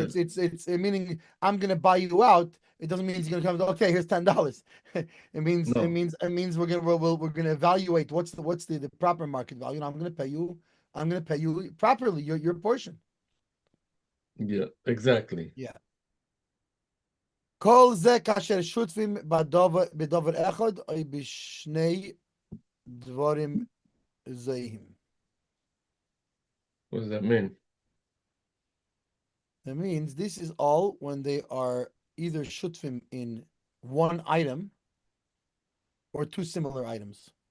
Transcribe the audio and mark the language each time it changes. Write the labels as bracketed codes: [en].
[en] It's meaning I'm gonna buy you out. It doesn't mean he's gonna come. Okay, here's $10. It means we're gonna evaluate what's the proper market value, and I'm gonna pay you I'm going to pay you properly your portion. Yeah, exactly. Yeah. [he] כל זה כאשר שותפים בדבר אחד או בשני דברים זהים. [en] What does that mean? That means this is all when they are either shutfim in one item or two similar items.